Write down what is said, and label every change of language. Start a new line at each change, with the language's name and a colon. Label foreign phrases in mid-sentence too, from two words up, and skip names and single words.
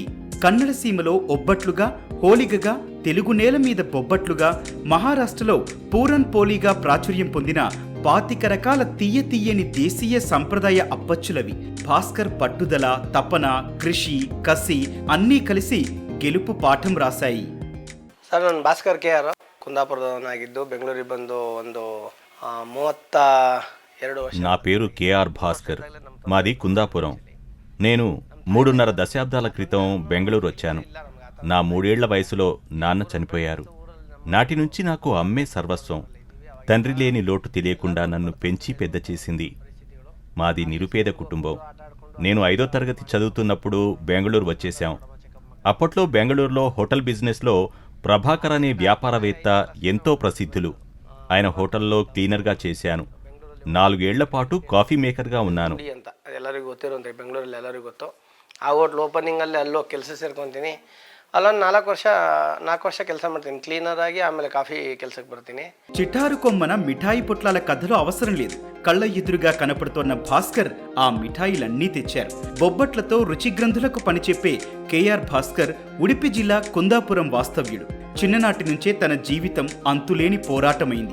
Telugu: కన్నడ సీమలో ఒబ్బట్లుగా, హోలిగగా, తెలుగు నేల మీద బొబ్బట్లుగా, మహారాష్ట్రలో పూరన్ పోలీగా ప్రాచుర్యం పొందిన 25 రకాల తీయని దేశీయ సంప్రదాయ అప్పచ్చులవి. భాస్కర్ పట్టుదల, తపన, కృషి, కసి అన్నీ కలిసి గెలుపు పాఠం రాసాయి.
Kannada: ಸರ್, ನಾನು ಭಾಸ್ಕರ್ KR ಕುಂದಾಪುರದವನಾಗಿದ್ದು ಬೆಂಗಳೂರಿಗೆ ಬಂದು ಒಂದು 32 ವರ್ಷ.
Telugu: నా పేరు కేఆర్ భాస్కర్. మాది కుందాపురం. నేను 3.5 దశాబ్దాల క్రితం బెంగళూరు వచ్చాను. నా 3 ఏళ్ల వయసులో నాన్న చనిపోయారు. నాటి నుంచి నాకు అమ్మే సర్వస్వం. తండ్రి లేని లోటు తెలియకుండా నన్ను పెంచి పెద్ద చేసింది. మాది నిరుపేద కుటుంబం. నేను 5వ తరగతి చదువుతున్నప్పుడు బెంగళూరు వచ్చేశాం. అప్పట్లో బెంగళూరులో హోటల్ బిజినెస్లో ప్రభాకర్ అనే వ్యాపారవేత్త ఎంతో ప్రసిద్ధులు. ఆయన హోటల్లో క్లీనర్గా చేశాను. 4 ఏళ్ల పాటు కాఫీ మేకర్గా ఉన్నాను.
Kannada: ಅಂತ ಎಲ್ಲರಿಗೂ ಗೊತ್ತಿರುವಂತೆ ಬೆಂಗಳೂರಲ್ಲಿ ಎಲ್ಲರಿಗೂ ಗೊತ್ತು. ಆ ಹೋಟ್ಲ್ ಓಪನಿಂಗಲ್ಲಿ ಅಲ್ಲೋ ಕೆಲಸ ಸೇರ್ಕೊತೀನಿ. ಅಲ್ಲೊಂದು 4 ವರ್ಷ ಕೆಲಸ ಮಾಡ್ತೀನಿ ಕ್ಲೀನರ್ ಆಗಿ. ಆಮೇಲೆ ಕಾಫಿ ಕೆಲಸಕ್ಕೆ ಬರ್ತೀನಿ.
Telugu: చిటారు కొమ్మన మిఠాయి పొట్లాల కథలు అవసరం లేదు. కళ్ళ ఎదురుగా కనపడుతోన్న భాస్కర్ ఆ మిఠాయిలన్నీ తెచ్చారు. బొబ్బట్లతో రుచిగ్రంథులకు పనిచెప్పే కేఆర్ భాస్కర్ ఉడిపి జిల్లా కుందాపురం వాస్తవ్యుడు. చిన్ననాటి నుంచే తన జీవితం అంతులేని పోరాటమైంది.